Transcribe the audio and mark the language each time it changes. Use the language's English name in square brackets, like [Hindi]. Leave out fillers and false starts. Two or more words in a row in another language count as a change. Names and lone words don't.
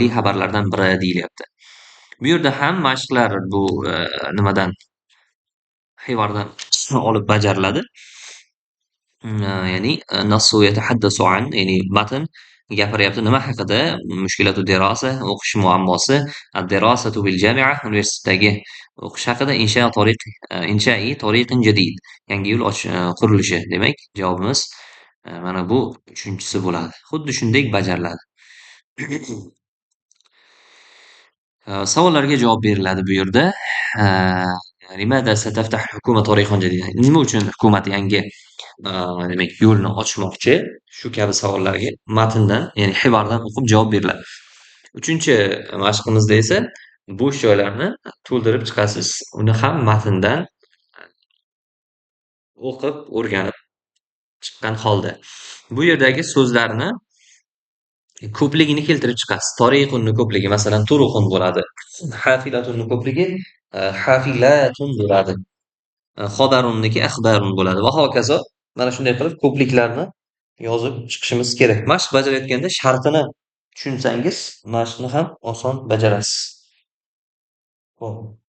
[Uzbek] xabarlardan biri deyilyapti bu yerda ham mashqlar bu nimadan hivordan olib bajariladi ya'ni [Arabic] النص يتحدث عن [Uzbek] ya'ni matn gapiryapti nima haqida [Arabic] مشكلة الدراسة [Uzbek] o'qish muammosi [Arabic] الدراسة بالجامعة [Uzbek] universitetdagi o'qish haqida [Arabic] إنشاء طريق جديد [Uzbek] yangi yo'l qurilishi demak javobimiz mana bu uchinchisi bo'ladi xuddi shunday bajariladi savollarga javob beriladi bu yerda [Arabic] لماذا ستفتح الحكومة طريقا جديدا [Uzbek] nima uchun hukumat yangi demak yo'lni ochmoqchi shu kabi savollarga matndan ya'ni hivordan o'qib javob beriladi uchinchi mashqimizda esa bo'sh joylarni to'ldirib chiqasiz uni ham matndan o'qib o'rganib chiqqan holda bu yerdagi so'zlarni ko'pligini keltirib chiqasiz toriqunni ko'pligi masalan turuqun bo'ladi hafilatunni ko'pligi hafilatun bo'ladi xobarunniki axbarun bo'ladi va hokazo mana shunday qilib ko'pliklarni yozib chiqishimiz kerak mashq bajarayotganda shartini tushunsangiz mashqni ham oson bajarasiz ho'p